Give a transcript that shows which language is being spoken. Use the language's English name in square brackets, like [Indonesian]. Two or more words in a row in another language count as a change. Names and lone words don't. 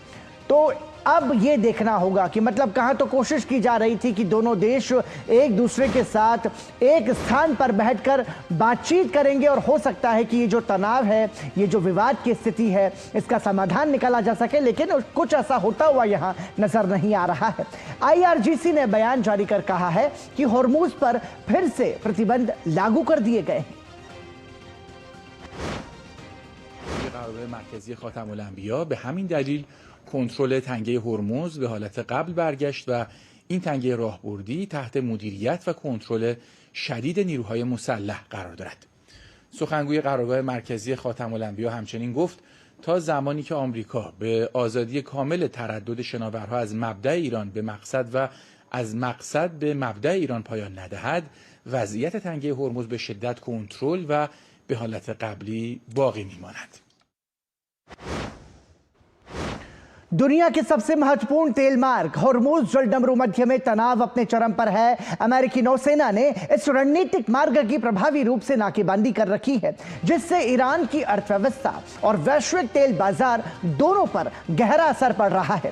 [Hindi] तो अब यह देखना होगा कि मतलब कहां तो कोशिश की जा रही थी कि दोनों देश एक दूसरे के साथ एक स्थान पर बैठकर बातचीत करेंगे और हो सकता है कि ये जो तनाव है, ये जो विवाद की स्थिति है, इसका समाधान निकाला जा सके, लेकिन कुछ ऐसा होता हुआ यहां नजर नहीं आ रहा है। IRGC ने बयान जारी कर कहा है कि हॉर्मुज पर फिर से प्रतिबंध लागू कर दिए गए हैं। [Persian] مرکزی خاتم‌الانبیا به همین دلیل کنترل تنگه هرمز به حالت قبل برگشت و این تنگه راهبردی تحت مدیریت و کنترل شدید نیروهای مسلح قرار دارد. سخنگوی قرارگاه مرکزی خاتم‌الانبیا همچنین گفت تا زمانی که آمریکا به آزادی کامل تردد شناورها از مبدأ ایران به مقصد و از مقصد به مبدأ ایران پایان ندهد، وضعیت تنگه هرمز به شدت کنترل و به حالت قبلی باقی میماند. [Hindi] दुनिया के सबसे महत्वपूर्ण तेल मार्ग हॉर्मुज जलडमरू मध्य में तनाव अपने चरम पर है। अमेरिकी नौसेना ने इस रणनीतिक मार्ग की प्रभावी रूप से नाकेबंदी कर रखी है, जिससे ईरान की अर्थव्यवस्था और वैश्विक तेल बाजार दोनों पर गहरा असर पड़ रहा है।